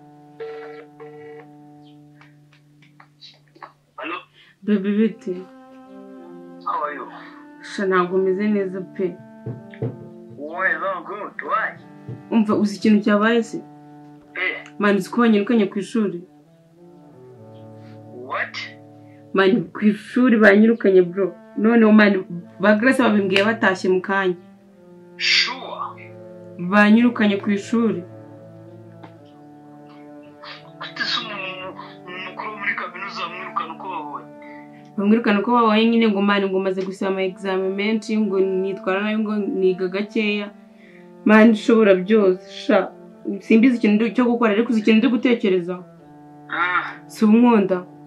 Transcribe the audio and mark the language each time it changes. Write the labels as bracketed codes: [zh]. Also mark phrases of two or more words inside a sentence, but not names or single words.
[en] Hello [rw] baby bite [en] how are you [rw] ntabwo meze neza pe [en] well good why [rw] umva uzi ikintu cyabaye se mani twanyirukanye ku ishuri [en] what [rw] mani ku ishuri banyirukanye bro none mani bagrese babimbwiye batashye mu kanya [en] sure [rw] banyirukanye ku ishuri bamwirukana uko babonye nyine ngo mani ngo maze gusaba ama examen menshi ngo nitwara nayo ngo niga gakeya mani ushobora byose sha simbizi ikintu cyo gukora ariko uzi ikintu ndi gutekereza si umwunda